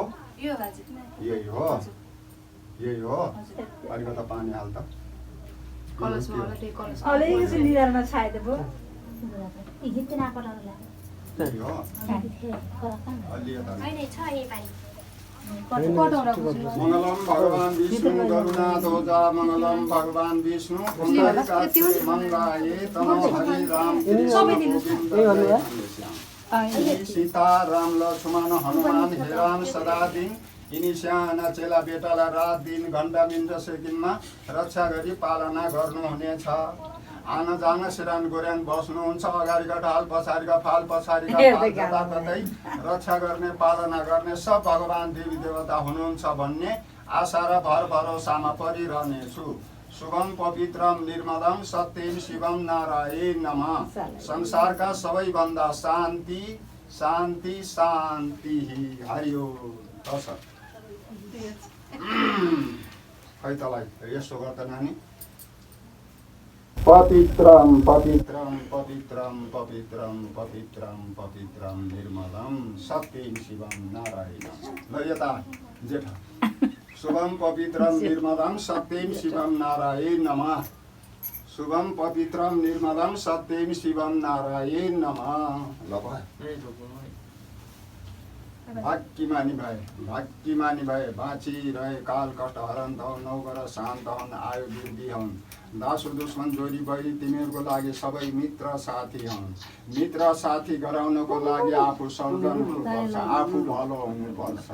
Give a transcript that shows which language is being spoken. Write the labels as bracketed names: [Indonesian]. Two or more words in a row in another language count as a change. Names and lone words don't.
[Nepali] यही हो, यही हो। अलिकता पानी हाल त। अलिकति निधारमा छाए त भयो। यही हो। [Sanskrit] मङ्गलम भगवान् विष्णु गरुडाध्वजा मङ्गलम भगवान् विष्णु पुण्डरीकाक्षे मङ्गलाये तनो हरि [Nepali] राम कृष्ण सीता राम लक्ष्मण हनुमान हेराम सदा दिन यिनी साना चेला बेटालाई रात दिन घन्टा मिनट सेकेन्डमा रक्षा गरी पालना गर्नुहुनेछ। आन जान सिरान गोर्यान बस्नुहुन्छ। अगाडिका ढाल पछाडिका फाल पछाडिका फाल जताततै रक्षा गर्ने पालना गर्ने सब भगवान् देवी देवता हुनुहुन्छ भन्ने आशा र भर भरोसामा परिरहनेछु। [Sanskrit] शुभम पवित्रम निर्मलम सत्यम शिवम नारायण नमः। [Nepali] संसारका सबैभन्दा [Sanskrit] शान्ति शान्ति शान्ति हरि ओम। [Nepali] खै तँलाई यसो गर्दा नानी [Sanskrit] पवित्रम पवित्रम पवित्रम पवित्रम पवित्रम पवित्रम निर्मलम सत्यम शिवम नारायण। [Nepali] ल यता जेठा [Sanskrit] शुभम पवित्रम निर्मलम सत्यम शिवम नारायण नमः। शुभम पवित्रम निर्मलम सत्यम शिवम नारायण नमः। [Nepali] ल भाग्यमानी भए बाँचिरहे काल कष्ट हरन्त हुन्। नौगर शान्त हुन्, आयु वृद्धि हुन्। दासु दुश्मन जोडी बढी तिमीहरूको लागि सबै मित्र साथी हुन्। मित्र साथी गराउनको लागि आफू सज्जन हुनुपर्छ, आफू भलो हुनुपर्छ।